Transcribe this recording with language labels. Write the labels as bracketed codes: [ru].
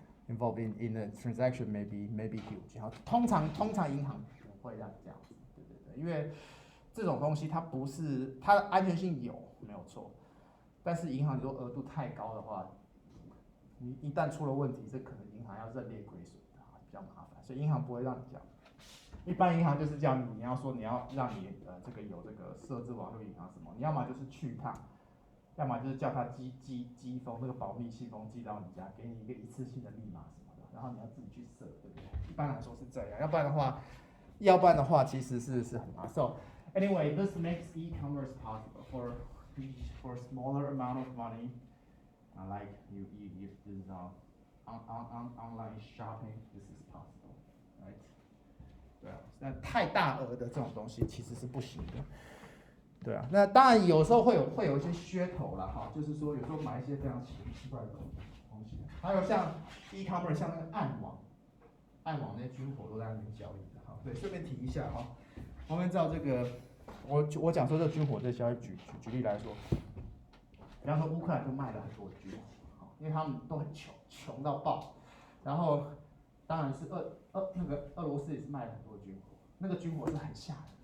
[en] involved in the transaction may be huge。 [zh] 好，通常银行不会让这样子，对，因为这种东西它不是它的安全性有没有错，但是银行如果额度太高的话，你一旦出了问题，这可能银行要认列亏损的，比较麻烦，所以银行不会让你这样。一般银行就是叫你要说你要让你这个有这个设置网络银行什么，你要么就是去它，要么就是叫它寄封这个保密信封寄到你家，给你一个一次性的密码什么的，然后你要自己去设，对不对？一般来说是这样，要不然的话其实是很麻烦。 [en] So anyway, this makes e-commerce possible for smaller amount of money, like you this online shopping, this is possible, right? [zh] 对啊，那太大额的这种东西其实是不行的。对啊，那当然有时候会有一些噱头啦，哈，就是说有时候买一些非常奇怪的东西，还有像 e-commerce 像那个暗网那些军火都在那边交易的，哈，对，顺便提一下哈，我们照这个，我讲说这军火这交易举例来说，比方说乌克兰就卖了很多军火，因为他们都很穷到爆，然后当然是那个俄罗斯也是卖了很多军火，那个军火是很吓人。